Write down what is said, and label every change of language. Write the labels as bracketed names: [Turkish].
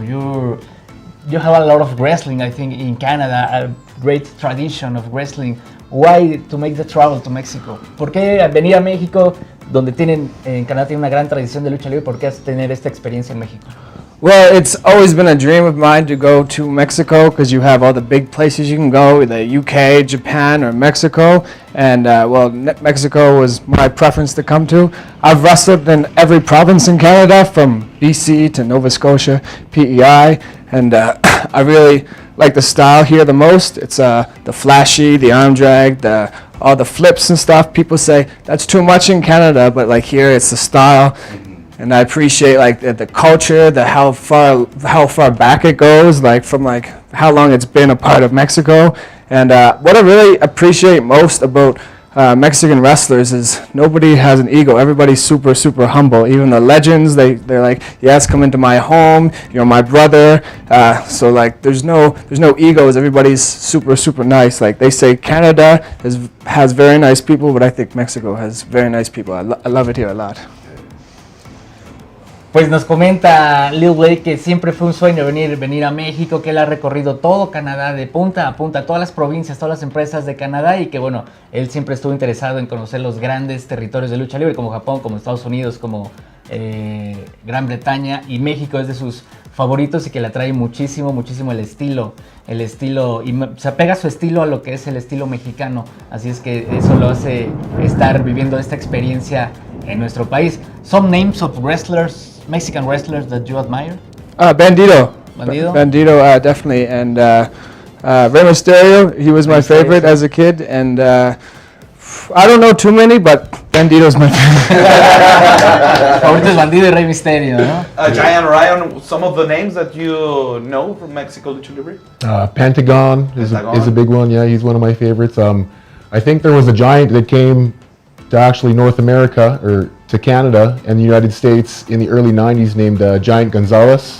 [English] You have a lot of wrestling, I think, in Canada, a great tradition of wrestling. Why to make the travel to Mexico? [Spanish] ¿Por qué venir a México, donde en Canadá tiene una gran tradición de lucha libre? ¿Por qué tener esta experiencia en México? [English] Well, it's always been a dream of mine to go to Mexico because you have all the big places you can go, the UK, Japan, or Mexico. And Mexico was my preference to come to. I've wrestled in every province in Canada, from BC to Nova Scotia, PEI, and I really like the style here the most. It's the flashy, the arm drag, all the flips and stuff. People say that's too much in Canada, but like here it's the style. And I appreciate like the culture, how far back it goes, like from like how long it's been a part of Mexico. And what I really appreciate most about Mexican wrestlers is nobody has an ego. Everybody's super, super humble. Even the legends, they're like, yes, come into my home. You're my brother. So like, there's no egos. Everybody's super, super nice. Like they say, Canada has very nice people, but I think Mexico has very nice people. I love it here a lot. [Spanish] Pues nos comenta Lil Blade que siempre fue un sueño venir a México, que él ha recorrido todo Canadá de punta a punta, todas las provincias, todas las empresas de Canadá, y que bueno, él siempre estuvo interesado en conocer los grandes territorios de lucha libre como Japón, como Estados Unidos, como Gran Bretaña, y México es de sus favoritos y que le atrae muchísimo el estilo y se apega su estilo a lo que es el estilo mexicano, así es que eso lo hace estar viviendo esta experiencia en nuestro país. [English] Some names of wrestlers, Mexican wrestlers that you admire? Bandito. Bandito, Definitely, and Rey Mysterio, he was my favorite as a kid, and I don't know too many, but Bandito's my favorite. [Spanish] Favorito es Bandido y Rey Mysterio, ¿no? [English] Giant Ryan, some of the names that you know from Mexico Lucha Libre? Pentagon is a big one. Yeah, he's one of my favorites. I think there was a giant that came to actually North America, or to Canada and the United States in the early 90s named Giant Gonzalez.